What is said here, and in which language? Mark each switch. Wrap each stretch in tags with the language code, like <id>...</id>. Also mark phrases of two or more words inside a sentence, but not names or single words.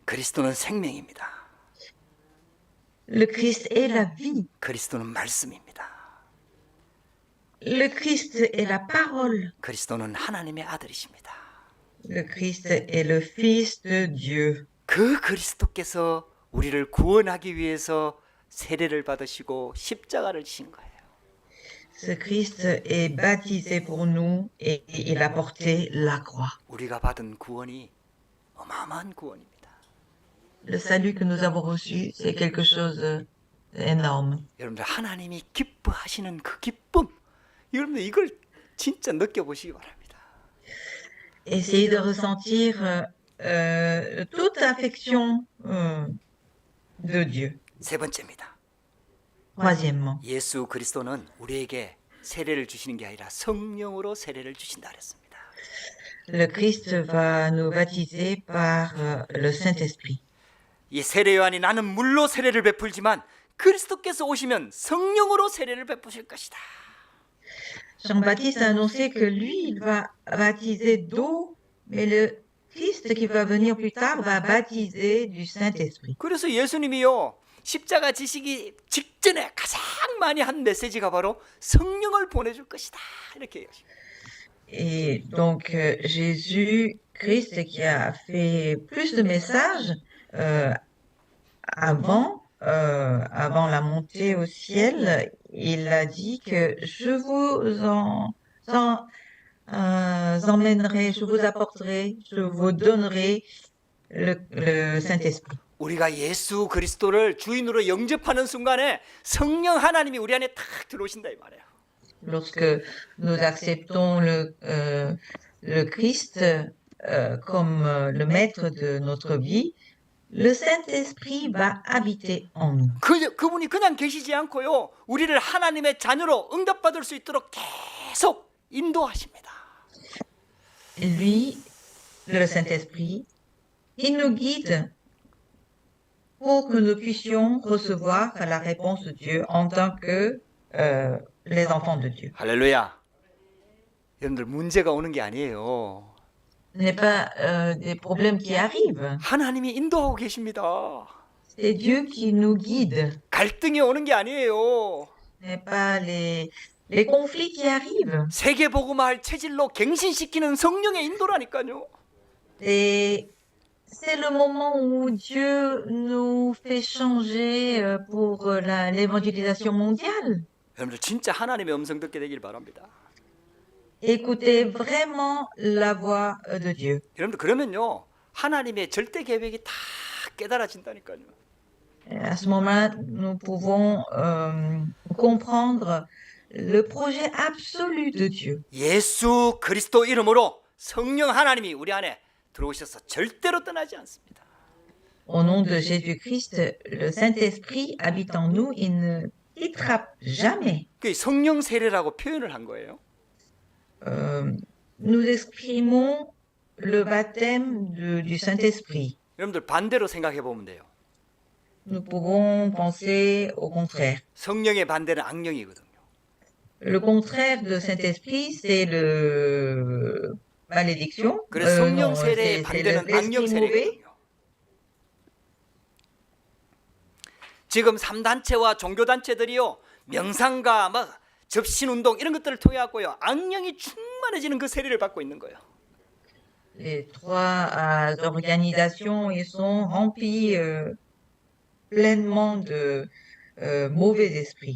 <ko>그리스도는 생명입니다.</ko> <fr>Le Christ est la vie.</fr> <ko>그리스도는 말씀입니다.</ko> <fr>Le Christ est la parole.</fr> <ko>그리스도는 하나님의 아들이십니다.</ko> <fr>Le Christ est le Fils de Dieu.</fr> <ko>그 그리스도께서 우리를 구원하기 위해서 세례를 받으시고 십자가를 지신 거예요.</ko> <fr>Ce Christ est baptisé pour nous et il a porté la croix.</fr> <ko>우리가 받은 구원이 어마어마한 구원입니다.</ko> <fr>Le salut que nous avons reçu, c'est quelque chose d'énorme.</fr> <ko>여러분들 하나님이 기뻐하시는 그 기쁨, 여러분들 이걸 진짜 느껴보시기 바랍니다.</ko> <fr>Essayez de ressentir toute l'affection de Dieu.</fr> <ko>세 번째입니다.</ko> <fr>Troisièmement,</fr> <ko>예수 그리스도는 우리에게 세례를 주시는 게 아니라 성령으로 세례를 주신다 그랬습니다.</ko> <fr>le Christ va nous baptiser par le Saint-Esprit.</fr> <ko>이 세례 요한이 나는 물로 세례를 베풀지만 그리스도께서 오시면 성령으로 세례를 베푸실 것이다.</ko> <fr>Jean-Baptiste a annoncé que lui, il va baptiser d'eau, mais le Christ qui va venir plus tard va baptiser du Saint-Esprit.</fr> <ko>그래서 예수님이요 십자가 지시기 직전에 가장 많이 한 메시지가 바로 성령을 보내줄 것이다 이렇게 얘기하십니다.</ko> <fr>Et donc Jésus-Christ qui a fait plus de messages avant la montée au ciel, il a dit que je vous emmènerai, je vous apporterai, je vous donnerai le Saint-Esprit.</fr> <ko>우리가 예수 그리스도를 주인으로 영접하는 순간에 성령 하나님이 우리 안에 탁 들어오신다 이 말이에요.</ko> <fr>Lorsque nous acceptons le Christ comme le maître de notre vie, le Saint-Esprit va habiter en nous.</fr> <ko>그분이 그냥 계시지 않고요. 우리를 하나님의 자녀로 응답받을 수 있도록 계속 인도하십니다.</ko> <fr>Lui, le Saint-Esprit, il nous guide pour que nous puissions recevoir la réponse de Dieu en tant que les enfants de Dieu.</fr> <ko>할렐루야. 여러분들 문제가 오는 게 아니에요.</ko> <fr>Ce n'est pas des problèmes qui arrivent,</fr> <ko>하나님이 인도하고 계십니다.</ko> <fr>c'est Dieu qui nous guide.</fr> <ko>갈등이 오는 게 아니에요.</ko> <fr>Ce n'est pas les conflits qui arrivent.</fr> <ko>세계 복음화할 체질로 갱신시키는 성령의 인도라니까요.</ko> <fr>C'est le moment où Dieu nous fait changer pour l'évangélisation mondiale.</fr> <ko>여러분들 진짜 하나님의 음성 듣게 되길 바랍니다.</ko> <fr>Écoutez vraiment la voix de Dieu.</fr> <ko>여러분들 그러면요 하나님의 절대 계획이 다 깨달아진다니까요.</ko> <fr>Et à ce moment-là, nous pouvons comprendre le projet absolu de Dieu.</fr> <ko>예수 그리스도 이름으로 성령 하나님이 우리 안에 들어오셔서 절대로 떠나지 않습니다.</ko> <fr>Au nom de Jésus-Christ, le Saint-Esprit habite en nous, il détrape jamais.</fr> <ko>그 성령 세례라고 표현을 한 거예요.</ko> <fr>Euh, nous exprimons le baptême du Saint-Esprit.</fr> <ko>여러분들 반대로 생각해 보면 돼요.</ko> <fr>Nous pouvons penser au contraire.</fr> <ko>성령의 반대는 악령이거든요.</ko> <fr>Le contraire de Saint-Esprit, c'est le malédiction.</fr> <ko>그래서 성령</ko> <fr>Non,</fr> <ko>세례의 반대는 악령</ko> <fr>l'esprit mauvais.</fr> <ko>세례거든요. 지금 3단체와 종교단체들이요, 명상과 막 접신운동 이런 것들을 통해 갖고요, 악령이 충만해지는 그 세례를 받고 있는 거예요.</ko> <fr>Les trois organisations, ils sont remplis pleinement de mauvais esprits.</fr>